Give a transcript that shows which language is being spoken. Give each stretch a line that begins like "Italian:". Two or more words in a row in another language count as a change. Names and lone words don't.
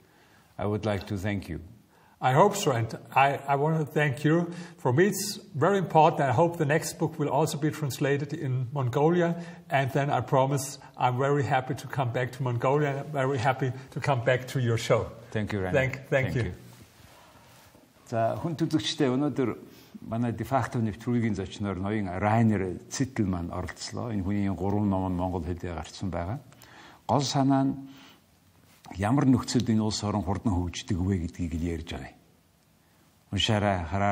English: I would like to thank you. I hope so, and I want to thank you. For me, it's very important. I hope the next book will also be translated in Mongolia, and then I promise I'm very happy to come back to Mongolia. I'm very happy to come back to your show. Thank you, Rainer. Thank you.
Mongolian: За хүн төлөвчтэй өнөөдөр манай дефакто нэвтрүүлгийн зочноор ноён Rainer Zittel маань оролцлоо. Энэ хүний 3 ном нь монгол хэлээр гарсан байгаа. Гол санаа нь ямар нөхцөлд энэ улс орон хурдан хөгждөг вэ гэдгийг ярьж байгаа юм.